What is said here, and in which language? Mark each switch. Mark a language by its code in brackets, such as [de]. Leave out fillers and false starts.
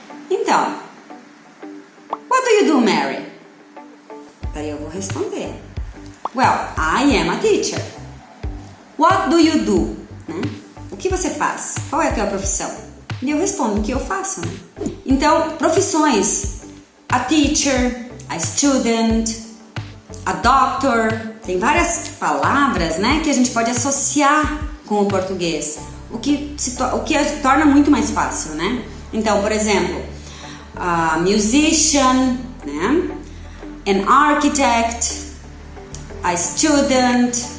[pt] Então, [en] what do you do, [pt] Mary? Daí eu vou responder. [en] Well, I am a teacher. What do you do? [pt] O que você faz? Qual é a tua profissão? E eu respondo o que eu faço, Então, profissões. [en] A teacher, a student, a doctor. [pt] Tem várias palavras, né, que a gente pode associar com o português. O que torna muito mais fácil, né? Então, por exemplo, [en] a musician, [pt] né? [en] An architect, a student.